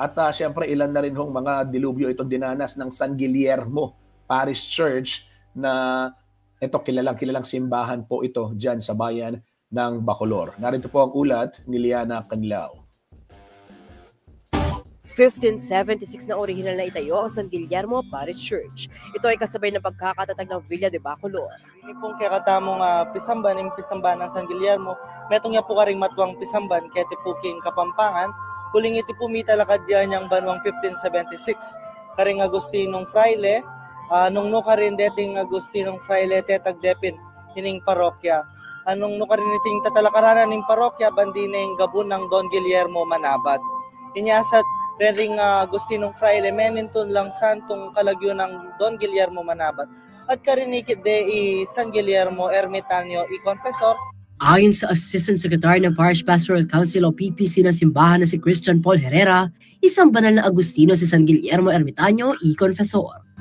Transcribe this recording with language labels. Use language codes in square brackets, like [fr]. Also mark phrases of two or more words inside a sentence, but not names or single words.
[tl] At siyempre, ilan na rin hong mga dilubyo itong dinanas ng San Guillermo Parish Church na ito, kilalang simbahan po ito dyan sa bayan ng Bacolor. Narito po ang ulat ni Liana Canilao. 1576 na orihinal na itayo ang San Guillermo Parish Church. Ito ay kasabay ng pagkakatatag ng Villa de Bacolor. [pam] Ini pong kakatamong pisamban ng San Guillermo, metong niya po karing matwang pisamban, kete po king Kapampangan, huling iti pumita lakad yan yung banwang 1576. Karing Agustinong Fraile, nung no karin deting Agustinong Fraile tetag depin hining parokya. Anong no karin iting tatalakaranan ng parokya, bandineng gabon ng Don Guillermo Manabad. Inyasat ring Agustinong Fraile, meninton lang santong kalagyo ng Don Guillermo Manabat at karinikit de San Guillermo Ermitanyo Confessor. [tl] Ayon sa Assistant Secretary ng Parish Pastoral Council o PPC ng simbahan na si Christian Paul Herrera, isang banal na Agustino si San Guillermo Ermitanyo Confessor.